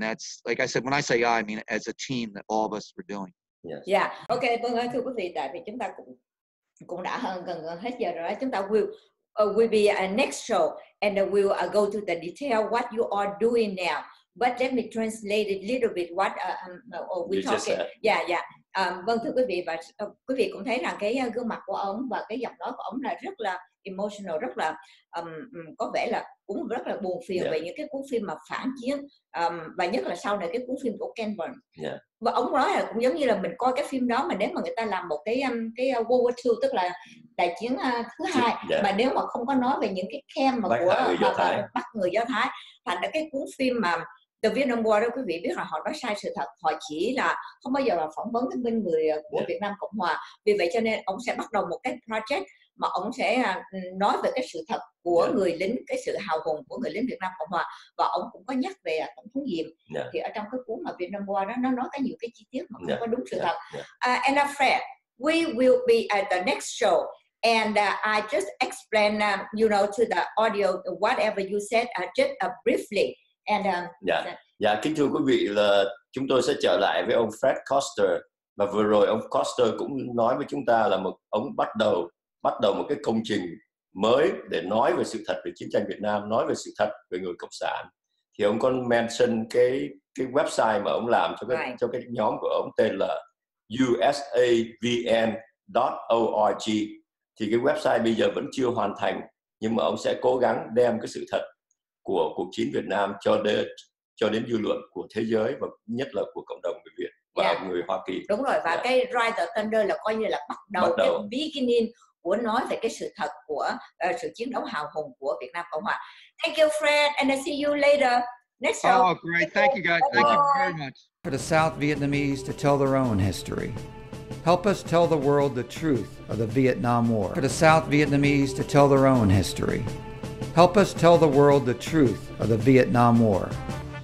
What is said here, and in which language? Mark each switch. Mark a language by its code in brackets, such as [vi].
[en] And that's, like I said, when I say I mean as a team that all of us were doing. Yes. Yeah. [vi] Okay, vâng ơi, thưa quý vị, tại vì chúng ta cũng đã gần hết giờ rồi. Chúng ta [en] will be a next show and we'll go to the detail what you are doing now. But let me translate it a little bit what we talking. Yeah. [vi] Vâng, thưa quý vị, và quý vị cũng thấy rằng cái gương mặt của ông và cái giọng nói của ông là rất là emotional, rất là có vẻ là cũng rất là buồn phiền về những cái cuốn phim mà phản chiến, và nhất là sau này cái cuốn phim của Ken Burns. Và ông nói là cũng giống như là mình coi cái phim đó, mà nếu mà người ta làm một cái World War II, tức là đại chiến thứ hai, mà nếu mà không có nói về những cái camp mà bắt người Do Thái, thành ra cái cuốn phim mà The Vietnam War đó, quý vị biết là họ nói sai sự thật, họ chỉ là không bao giờ là phỏng vấn thương binh người của Việt Nam Cộng Hòa. Vì vậy cho nên ông sẽ bắt đầu một cái project mà ông sẽ nói về cái sự thật của người lính, cái sự hào hùng của người lính Việt Nam Cộng Hòa, và ông cũng có nhắc về Tổng thống Diệm. Thì ở trong cái cuốn mà Vietnam War đó, nó nói có nhiều cái chi tiết mà không có đúng sự thật. [en] And Fred, we will be at the next show And I just explain, to the audio whatever you said, just briefly. And [vi] Dạ, kính thưa quý vị, là chúng tôi sẽ trở lại với ông Fred Koster, và vừa rồi ông Koster cũng nói với chúng ta là ông bắt đầu một cái công trình mới để nói về sự thật về chiến tranh Việt Nam, nói về sự thật về người cộng sản. Thì ông có mention cái website mà ông làm cho cái nhóm của ông tên là usavn.org. Thì cái website bây giờ vẫn chưa hoàn thành, nhưng mà ông sẽ cố gắng đem cái sự thật của cuộc chiến Việt Nam cho đến dư luận của thế giới, và nhất là của cộng đồng người Việt và người Hoa Kỳ. Đúng rồi, và cái Rise the Thunder là coi như là bắt đầu cái beginning của nói về cái sự thật của sự chiến đấu hào hùng của Việt Nam Cộng Hòa. [en] Thank you, Fred, and I'll see you later. Next show. Oh, great. Thank you, guys. Thank you very much. For the South Vietnamese to tell their own history. Help us tell the world the truth of the Vietnam War. For the South Vietnamese to tell their own history. Help us tell the world the truth of the Vietnam War.